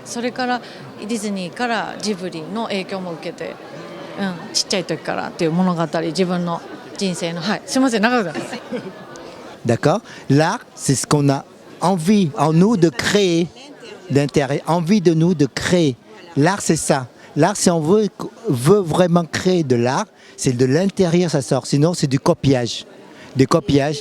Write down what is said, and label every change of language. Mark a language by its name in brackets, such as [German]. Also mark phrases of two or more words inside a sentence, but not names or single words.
[Japanese] それからディズニーからジブリの影響も受けて、ちっちゃい時からっていう物語、自分の人生の、はい、すいません、長くなります。 [French] D'accord? L'art, c'est ce qu'on a envie en nous de créer, d'intérieur, envie de nous de créer. L'art, c'est ça. L'art, si on veut vraiment créer de l'art, c'est de l'intérieur ça sort. Sinon, c'est du copiage. Du copiage.